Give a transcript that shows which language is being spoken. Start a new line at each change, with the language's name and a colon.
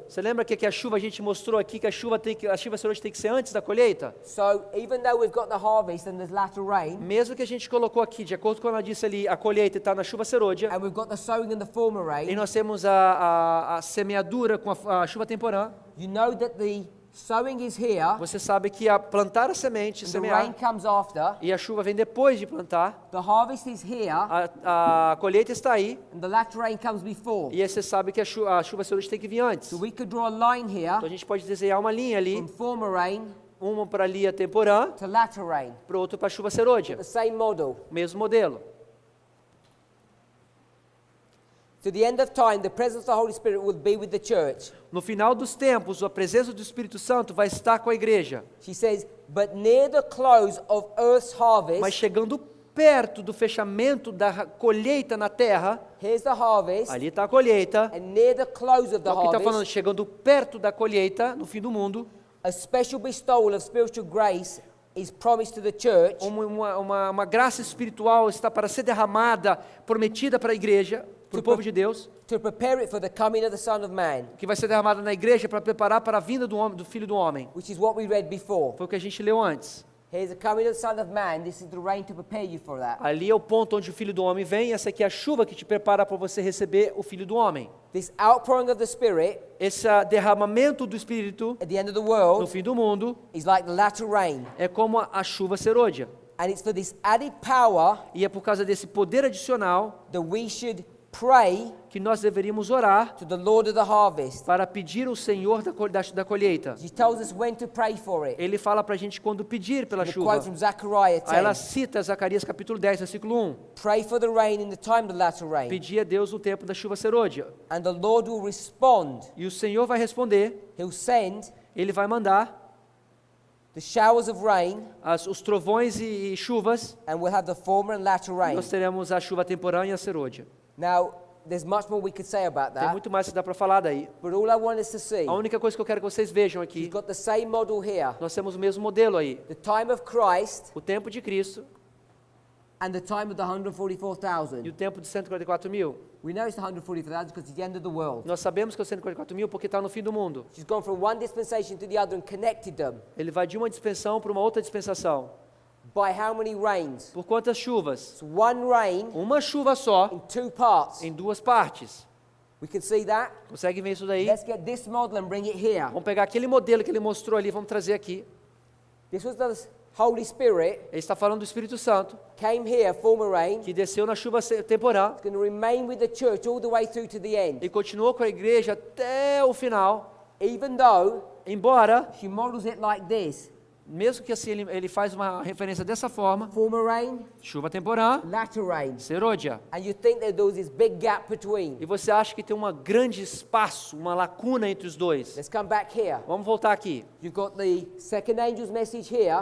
Portuguese: Você lembra que a chuva a gente mostrou aqui que a chuva serôdia tem que ser antes da colheita?
English: So even though we've got the harvest and there's latter rain,
Portuguese: Mesmo que a gente colocou aqui, de acordo com ela disse ali, a colheita está na chuva serôdia,
English: and we've got the sowing and the former
Portuguese: e
English: rain,
Portuguese: nós temos a semeadura com a chuva temporã,
English: you know that the sowing is here,
Portuguese: você sabe que a plantar a semente,
English: and the rain
Portuguese: semear,
English: comes after,
Portuguese: e a chuva vem depois de plantar,
English: the harvest is here,
Portuguese: a colheita está aí,
English: and the latter rain comes before.
Portuguese: e aí você sabe que a chuva serôdia tem que vir antes.
English: So we could draw a line here
Portuguese: Então a gente pode desenhar uma linha ali,
English: from former rain
Portuguese: uma para Lia Temporã,
English: to latter rain.
Portuguese: para outro para chuva serôdia.
English: The same model.
Portuguese: Mesmo modelo.
English: To the end of time, the presence of the Holy Spirit will be with the church.
Portuguese: No final dos tempos, a presença do Espírito Santo vai estar com a igreja.
English: She says, but near the close of earth's
Portuguese: Mas
English: harvest,
Portuguese: chegando perto do fechamento da colheita na terra,
English: here's the harvest,
Portuguese: ali está a colheita.
English: and near the close of the
Portuguese: Então, aqui está falando,
English: harvest,
Portuguese: chegando perto da colheita, no fim do mundo,
English: a special bestowal of spiritual grace is promised to the church
Portuguese: uma graça espiritual está para ser derramada, prometida para a igreja, para o povo de Deus,
English: to prepare it for the coming of the Son of Man,
Portuguese: que vai ser derramada na igreja para preparar para a vinda do Filho do Homem.
English: which is what we read before.
Portuguese: Foi o que a gente leu antes.
English: Here's the coming of the Son of Man. This is the rain to prepare you for that.
Portuguese: Ali é o ponto onde o Filho do Homem vem, essa aqui é a chuva que te prepara para você receber o Filho do Homem.
English: This outpouring of the Spirit
Portuguese: Esse derramamento do Espírito
English: at the end of the
Portuguese: no
English: world
Portuguese: fim do mundo
English: is like the latter rain.
Portuguese: é como a chuva serôdia.
English: And it's for this added power
Portuguese: E é por causa desse poder adicional
English: that we should pray
Portuguese: que nós deveríamos orar
English: to the Lord of the harvest.
Portuguese: para pedir ao Senhor da colheita.
English: She tells us when to pray for it.
Portuguese: Ele fala para a gente quando pedir pela
English: The
Portuguese: chuva.
English: quote from Zechariah
Portuguese: Aí ela
English: 10.
Portuguese: cita Zacarias capítulo 10, versículo 1.
English: Pray for the rain in the time of the latter rain.
Portuguese: Pedir a Deus o tempo da chuva serôdia.
English: And the Lord will respond.
Portuguese: E o Senhor vai responder,
English: He'll send
Portuguese: Ele vai mandar
English: the showers of rain,
Portuguese: os trovões e chuvas.
English: and we'll have the former and latter rain.
Portuguese: Nós teremos a chuva temporã e a serôdia.
English: Now, there's much more we could say about
Portuguese: Tem
English: that,
Portuguese: muito mais que dá para falar daí.
English: but all I want us to see,
Portuguese: A única coisa que eu quero que vocês vejam
English: we've
Portuguese: aqui,
English: got the same model here.
Portuguese: nós temos o mesmo modelo aí.
English: The time of Christ
Portuguese: O tempo de Cristo
English: and the time of the
Portuguese: e
English: 144,000.
Portuguese: o tempo de 144 mil.
English: We know it's the 144,000 because it's the end of the world.
Portuguese: Nós sabemos que é o 144 mil porque está no fim do mundo.
English: She's gone from one dispensation to the other and connected them
Portuguese: Ele vai de uma dispensação para uma outra dispensação.
English: by how many rains?
Portuguese: Por quantas chuvas?
English: It's one rain
Portuguese: Uma chuva só,
English: in two parts.
Portuguese: em duas partes.
English: We can see that.
Portuguese: Consegue ver isso daí?
English: Let's get this model and bring it here.
Portuguese: Vamos pegar aquele modelo que ele mostrou ali, vamos trazer aqui.
English: This was the Holy Spirit
Portuguese: Ele está falando do Espírito Santo,
English: came here, former rain.
Portuguese: que desceu na chuva temporã
English: It's going to remain with the church all the way through to the end.
Portuguese: e continuou com a igreja até o final.
English: Even though
Portuguese: Embora,
English: she models it like this.
Portuguese: mesmo que assim ele faz uma referência dessa forma,
English: Former rain,
Portuguese: chuva temporã,
English: latter rain.
Portuguese: serôdia.
English: And you think that there was this big gap between.
Portuguese: E você acha que tem um grande espaço, uma lacuna entre os dois.
English: Let's come back here.
Portuguese: Vamos voltar aqui.
English: You've got the second angel's message here.